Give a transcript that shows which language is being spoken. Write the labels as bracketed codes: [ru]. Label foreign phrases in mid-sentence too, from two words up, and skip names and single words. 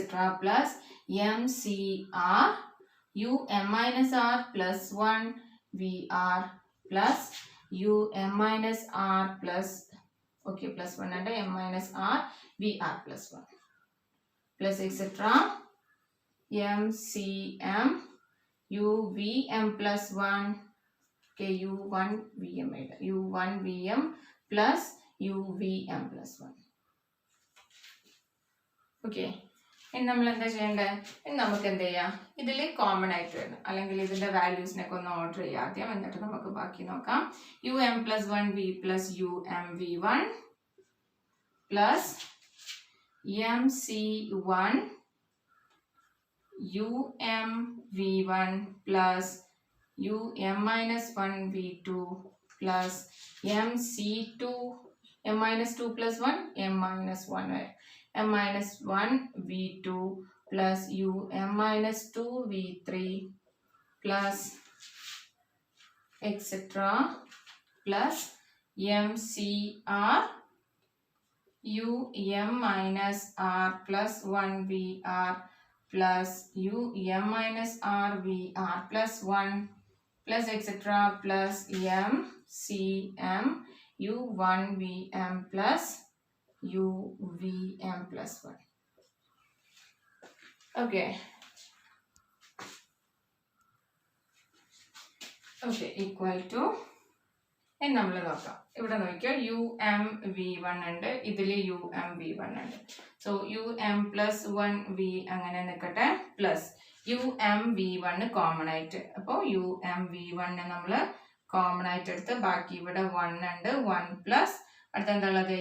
[en] plus MCR UM minus R plus 1 VR plus UM minus R plus, okay, plus 1 and M minus R VR plus 1 plus etc. MCM UVM plus 1, okay, U1 VM plus UVM plus 1. [ml] Okay, ഇനി നമ്മൾ എന്താ ചെയ്യേണ്ടത്? ഇനി നമുക്ക് എന്ത് ചെയ്യാം? ഇതിൽ കോമൺ ആയിട്ട് വരണം, അല്ലെങ്കിൽ ഇതിന്റെ വാല്യൂസിനൊക്കെ ഒന്ന് ഓർഡർ ചെയ്യാം ആദ്യം, എന്നിട്ട് നമുക്ക് ബാക്കി നോക്കാം. [en] UM plus 1V plus UMV1 plus MC1 UMV1 plus UM minus 1 V2 plus MC2 M minus 2 plus 1 M minus 1 M minus 1 V2 plus UM minus 2 V3 plus etc. plus MCR UM minus R plus 1 VR plus UM minus R VR plus 1 plus etc. plus MCM U1 VM plus UVM plus 1. Okay. Okay, equal to, [ml] ഇനി നമ്മൾ നോക്കാം. ഇവിടെ നോക്കിയോ, UMV1 ഉണ്ട്, ഇതിൽ UMV1 ഉണ്ട്. സോ [en] UM plus 1V [ml] അങ്ങനെ നിൽക്കട്ടെ, പ്ലസ് UMV1 കോമൺ ആയിട്ട്. അപ്പോൾ UMV1 നമ്മൾ കോമൺ ആയിട്ട് എടുത്ത് ബാക്കി ഇവിടെ 1 ഉണ്ട്, 1 പ്ലസ് അടുത്ത എന്താ ഉള്ളത്?